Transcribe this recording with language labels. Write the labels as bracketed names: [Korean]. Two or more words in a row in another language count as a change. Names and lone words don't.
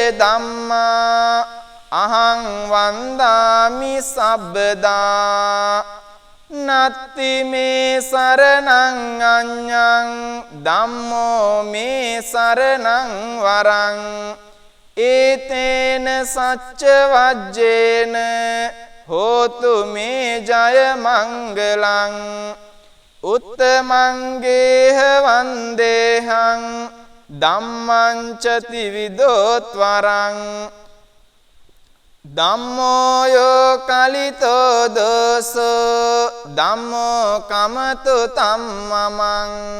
[Pali] ධම්මා අහං වන්දාමි සබ්බදා නත්ති මේ සරණං අඤ්ඤං ධම්මෝ මේ සරණං වරං ඒතේන සච්ච වජ්ජේන හෝතු මේ ජය මංගලං උත්තමංගේහ වන්දේහං ධම්මං චති විදෝත්වරං ධම්මෝ යෝ කලිතෝ දෝසෝ ධම්මෝ කමතු තම්මමං